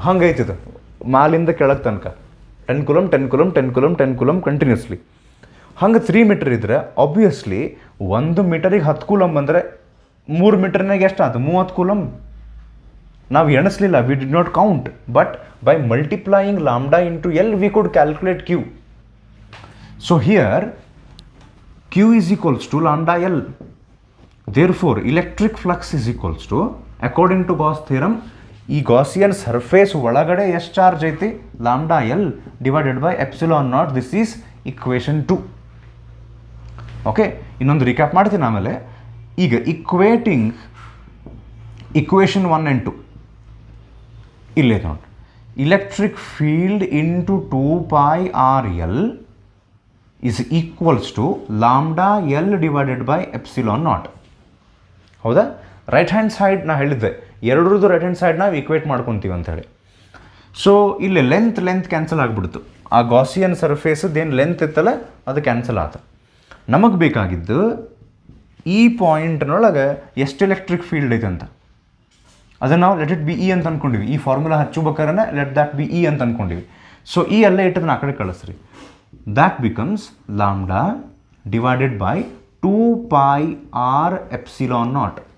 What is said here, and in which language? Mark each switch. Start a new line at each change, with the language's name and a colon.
Kannada: ಹಂಗೆ ಐತಿದು ಮಾಲಿಂದ ಕೆಳಗೆ ತನಕ 10 coulomb 10 coulomb 10 coulomb 10 coulomb continuously. ಹಂಗೆ 3 ಮೀಟರ್ ಇದ್ದರೆ ಆಬ್ವಿಯಸ್ಲಿ 1 ಮೀಟರಿಗೆ 10 ಕೂಲಂಬ್ ಅಂದರೆ 3 ಮೀಟರ್ನಾಗ ಎಷ್ಟು ಆಯ್ತು? 30 ಕೂಲಂಬ್. ನಾವು ಎಣಿಸ್ಲಿಲ್ಲ,
English: We did not count, but by multiplying lambda into L we could calculate Q. So here Q is equals to lambda L. Therefore, electric flux is equals to, according to Gauss theorem,
Kannada: ಈ Gaussian surface ಒಳಗಡೆ ಎಷ್ಟು charge ಐತಿ?
English: Lambda L divided by epsilon naught. This is equation 2.
Kannada: Okay, ಇನ್ನೊಂದು recap ಮಾಡ್ತೀನಿ ಆಮೇಲೆ. ಈಗ ಇಕ್ವೇಟಿಂಗ್ equation 1 and 2 ಇಲ್ಲೇ ನೋಡಿ.
English: Electric field into 2 pi RL is equals to lambda L divided by epsilon naught.
Kannada: ಹೌದಾ? ರೈಟ್ ಹ್ಯಾಂಡ್ ಸೈಡ್ ನಾ ಹೇಳಿದ್ದೆ, ಎರಡರದ್ದು ರೈಟ್ ಹ್ಯಾಂಡ್ ಸೈಡ್ ನಾವು ಇಕ್ವೇಟ್ ಮಾಡ್ಕೊತೀವಿ ಅಂಥೇಳಿ. ಸೊ ಇಲ್ಲಿ ಲೆಂತ್ ಕ್ಯಾನ್ಸಲ್ ಆಗಿಬಿಡ್ತು. ಆ ಗಾಸಿಯನ್ ಸರ್ಫೇಸದ್ದು ಏನು ಲೆಂತ್ ಇತ್ತಲ್ಲ ಅದು ಕ್ಯಾನ್ಸಲ್ ಆತ. ನಮಗೆ ಬೇಕಾಗಿದ್ದು ಈ ಪಾಯಿಂಟ್ನೊಳಗೆ ಎಷ್ಟು ಎಲೆಕ್ಟ್ರಿಕ್ ಫೀಲ್ಡ್ ಐತೆ ಅಂತ. ಅದನ್ನು ನಾವು ಲೆಟ್ ಇಟ್ ಬಿ ಇ ಅಂತ ಅಂದ್ಕೊಂಡಿವಿ. ಈ formula ಹಚ್ಚಬೇಕಾದ್ರೆ let that B E ಅಂತ ಅಂದ್ಕೊಂಡಿವಿ. ಸೊ ಈ ಎಲ್ಲ ಇಟ್ಟದನ್ನ ಆ ಕಡೆ ಕಳಿಸ್ರಿ.
English: That becomes lambda divided by 2 pi r epsilon naught.